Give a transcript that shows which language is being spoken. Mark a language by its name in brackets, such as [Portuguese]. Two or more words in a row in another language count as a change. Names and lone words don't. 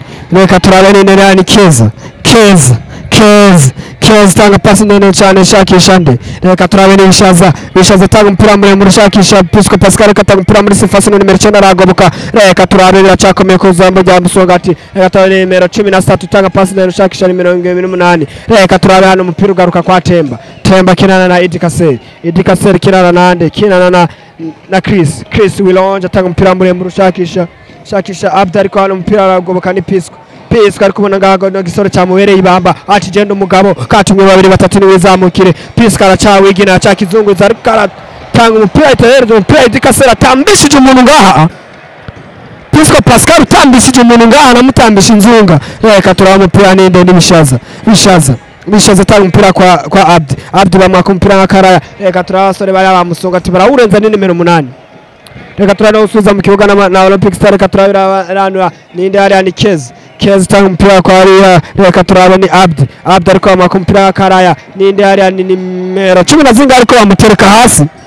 [Rundi] reka turabe nene ni Keza tanga pasi nene cyane shakisha nde reka turabe ni Bishaza tanga umupira muremure shakisha Pisco Pascal katanga umupira muri sifasi no nimero 9 aragoboka reka turabe biracakomeye ko zambo rya Musongati reka turabe nimero 13 tanga pasi nene shakisha nimero 28 reka turabe hano umupira ugaruka kwa Temba kinana na Idi Kasser kinana nande kinana na Chris Wilonja tanga umupira muremure shakisha Abdi ariko hano umupira aragoboka ni Pisco ari kubona ngaho no gisoro cyamubereye ibamba ati genda umugabo katumwe 2-3 ni wizamukire Pisco aracawigina cyakizunguza ariko aratanga umupira iterero umupira Idi Kasser atambishije umuntu ngaha Pisco Pascal utambishije umuntu ngaha namutambisha inzunga reka turaba umupira ninde ni Bishaza tanga umupira kwa Abdi bamwaka umupira nk'akaraya reka turaba abasore bari bamusunga ati barawurenza ni nimero 8 reka turaba usuza mu kibuga na Olympic Star reka turaba ninde ari ni Keza tanga umupira kwa Aria reka turaba ni Abdi ariko bamwaka umupira nk'akaraya ninde ari ni nimero 10 zinga ariko bamutereka hasi